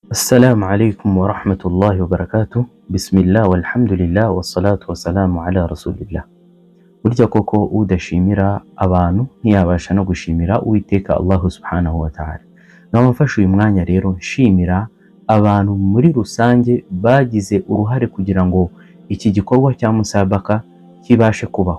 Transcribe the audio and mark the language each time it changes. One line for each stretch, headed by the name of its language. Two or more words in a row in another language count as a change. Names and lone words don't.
Arabic: السلام عليكم ورحمة الله وبركاته. بسم الله والحمد لله والصلاة والسلام على رسول الله.
Kinyarwanda: Burya koko udashimira abantu ntiyabasha no gushimira Uwiteka
Arabic: الله سبحانه وتعالى.
Kinyarwanda: Nkaba mfashe uyu mwanya rero nshimira abantu muri rusange bagize uruhare kugira ngo iki gikorwa cya musabaka kibashe kubaho.